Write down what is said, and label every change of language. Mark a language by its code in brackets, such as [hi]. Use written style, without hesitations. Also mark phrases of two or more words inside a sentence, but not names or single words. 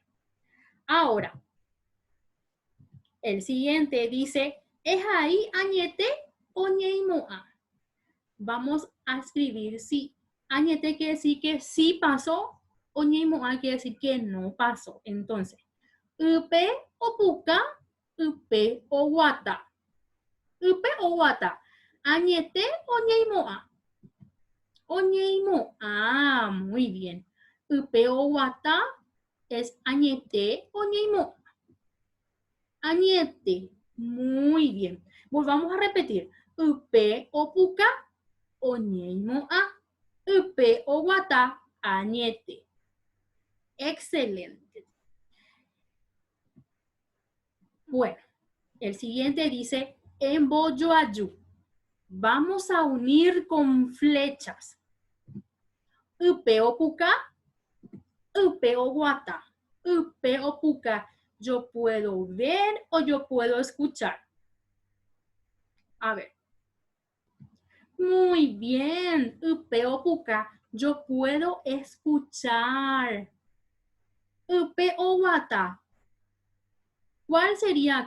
[es] Ahora, el siguiente dice, ¿es ahí [gn] añete o ñeimoa? [es] Vamos a escribir si añete quiere decir que sí pasó o ñeimoa quiere decir que no pasó. Entonces, [gn] upe o puca, upe o guata. Upe o guata. Añete o ñeimoa. O ñeimoa. [es] Muy bien. [gn] Upe o guata es añete o ñeimoa. Añete. [es] Muy bien. Volvamos a repetir. [gn] Upe o puca, oñeimoa. Upe o guata, añete. [es] Excelente. Bueno, el siguiente dice emboyoayu. Vamos a unir con flechas. [gn] Upe o puca, upe o guata. Upe o puca. [es] Yo puedo ver o yo puedo escuchar. A ver. Muy bien, [gn] Upe o puca, [es] yo puedo escuchar. [gn] Upe o guata, [es] ¿cuál sería?